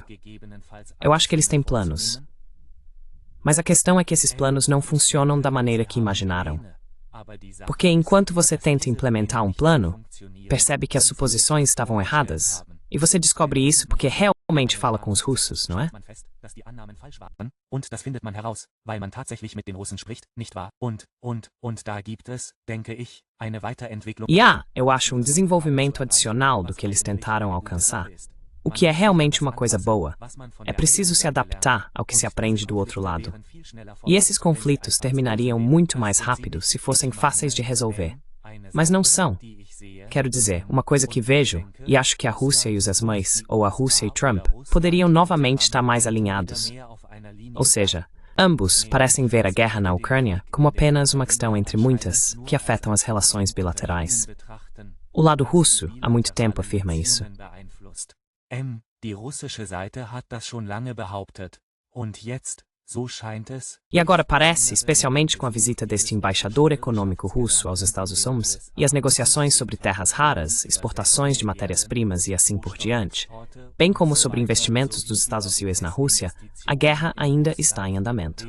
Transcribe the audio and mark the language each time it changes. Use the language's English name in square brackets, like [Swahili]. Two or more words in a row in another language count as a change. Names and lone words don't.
[Portuguese] Eu acho que eles têm planos. Mas a questão é que esses planos não funcionam da maneira que imaginaram. Porque enquanto você tenta implementar um plano, percebe que as suposições estavam erradas, e você descobre isso porque realmente fala com os russos, não é? [German] Und das findet man heraus, weil man tatsächlich mit den Russen spricht, nicht wahr? Und da gibt es, denke ich, eine Weiterentwicklung. [Portuguese] E eu acho um desenvolvimento adicional do que eles tentaram alcançar, o que é realmente uma coisa boa. É preciso se adaptar ao que se aprende do outro lado. E esses conflitos terminariam muito mais rápido se fossem fáceis de resolver. Mas não são. Quero dizer, uma coisa que vejo, e acho que a Rússia e os asmães, ou a Rússia e Trump, poderiam novamente estar mais alinhados. Ou seja, ambos parecem ver a guerra na Ucrânia como apenas uma questão entre muitas que afetam as relações bilaterais. O lado russo há muito tempo afirma isso. [German] Die russische Seite hat das schon lange behauptet. Und jetzt [Portuguese] E agora parece, especialmente com a visita deste embaixador econômico russo aos Estados Unidos e as negociações sobre terras raras, exportações de matérias-primas e assim por diante, bem como sobre investimentos dos Estados Unidos na Rússia, a guerra ainda está em andamento.